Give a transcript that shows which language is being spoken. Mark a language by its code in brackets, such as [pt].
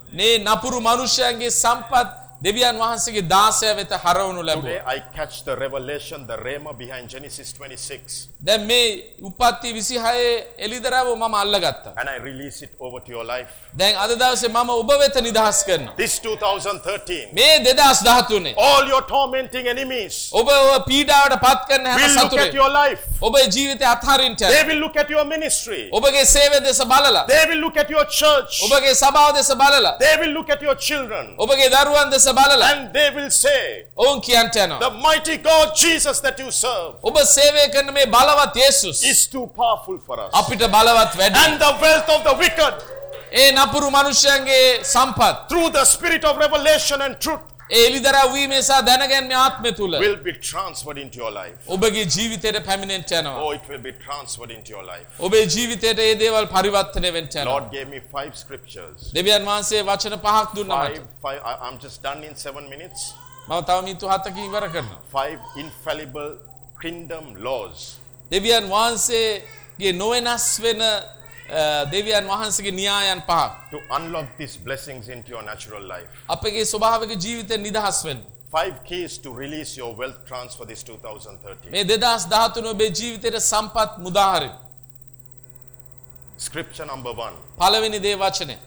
[si] මේ නපුරු මිනිසයන්ගේ සම්පත් දෙවියන් වහන්සේගේ දාසයා වෙත හරවනු ලැබුවා. [en] I catch the revelation the rhema behind Genesis 26. [si] දැන් මේ උපත්ති 26 එලිදරව මම අල්ලගත්තා. [en] And I release it over to your life. [si] දැන් අද දවසේ මම ඔබ වෙත නිදහස් කරනවා. [en] This 2013. [si] මේ 2013. [en] All your tormenting enemies. [si] ඔබ පීඩාවට පත් කරන හැම සතුරෙ. [en] Look at your life. [si] ඔබේ ජීවිතය අත්හරින්න. [en] They will look at your ministry. [si] ඔබගේ සේවය දෙස බලලා. [en] They will look at your church. [si] ඔබගේ සභාව දෙස බලලා. [en] They will look at your children. [si] ඔබගේ දරුවන් දෙස බලලා. [en] And they will say. [si] ඔවුන් කියන්ටනවා. [en] The mighty God Jesus that you serve. [si] ඔබ සේවය කරන මේ බලවත් යේසුස්. [en] Is too powerful for us. [si] අපිට බලවත් වැඩි. [en] And the wealth of the wicked. [si] ඒ නපුරු මිනිසයන්ගේ සම්පත් [en] through the spirit of revelation and truth [si] ඒ එළිදරව් වීම සහ දැනගැන්මේ ආත්මය තුල [en] will be transferred into your life. [si] ඔබේ ජීවිතයට පැමිණෙන්න යනවා. [en] Oh, it will be transferred into your life. [si] ඔබේ ජීවිතයට මේ දේවල් පරිවර්තනය වෙන්න යනවා. [en] Lord gave me 5 scriptures. [si] දෙවියන් වහන්සේ වචන පහක් දුන්නා මට. [en] I'm just done in 7 minutes. [si] මම තව මිනිත්තු 7කින් ඉවර කරනවා. [en] 5 infallible kingdom laws. [si] දෙවියන් වහන්සේගේ නොවෙනස් වෙන දෙවියන් වහන්සේගේ න්‍යායන් පහක් [en] to unlock these blessings into your natural life. [si] අපගේ ස්වභාවික ජීවිතේ නිදහස් වෙන්න. [en] 5 keys to release your wealth transfer this 2013. [si] මේ 2013 ඔබේ ජීවිතේට සම්පත් මුදා හරින. [en] Scripture number 1. [si] පළවෙනි දේ වචනය.